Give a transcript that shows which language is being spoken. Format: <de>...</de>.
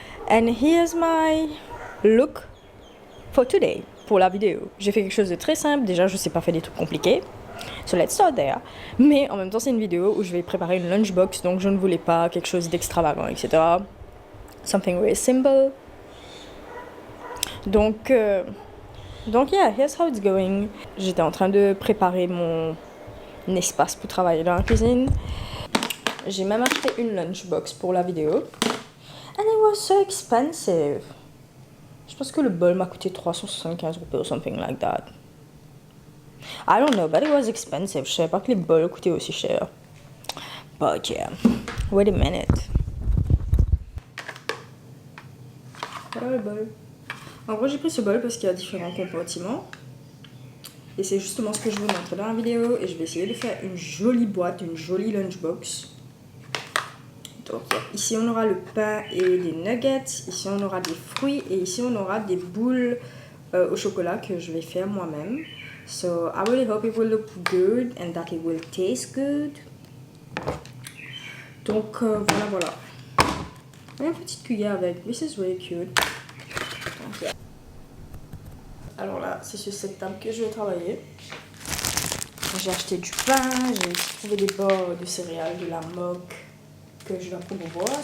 <en>And here's my look for today,</en> <fr>pour la vidéo. J'ai fait quelque chose de très simple. Déjà, je ne sais pas faire des trucs compliqués.</fr> <en>So let's start there.</en> <fr>Mais en même temps, c'est une vidéo où je vais préparer une lunchbox, donc je ne voulais pas quelque chose d'extravagant, etc.</fr> <en>Something very simple.</en> <fr>Donc</fr> <en>yeah, here's how it's going.</en> <fr>J'étais en train de préparer mon espace pour travailler dans la cuisine. J'ai même acheté une lunchbox pour la vidéo.</fr> <en>And it was so expensive.</en> <fr>Je pense que le bol m'a coûté 375 roupies</fr> <en>or something like that. I don't know, but it was expensive.</en> <fr>Je savais pas que les bols coûtaient aussi cher.</fr> <en>But yeah, wait a minute.</en> <fr>Voilà le bol. En gros, j'ai pris ce bol parce qu'il y a différents compartiments. Et c'est justement ce que je vous montre dans la vidéo. Et je vais essayer de faire une jolie boîte, une jolie lunchbox. Donc ici on aura le pain et des nuggets. Ici on aura des fruits. Et ici on aura des boules au chocolat que je vais faire moi-même.</fr> <en>So I really hope it will look good and that it will taste good.</en> <fr>Donc voilà. Une petite cuillère avec.</fr> <en>This is really cute.</en> <fr>Donc, yeah. Alors là, c'est sur cette table que je vais travailler. J'ai acheté du pain, j'ai trouvé des barres de céréales, de la moque que je dois promouvoir.</fr>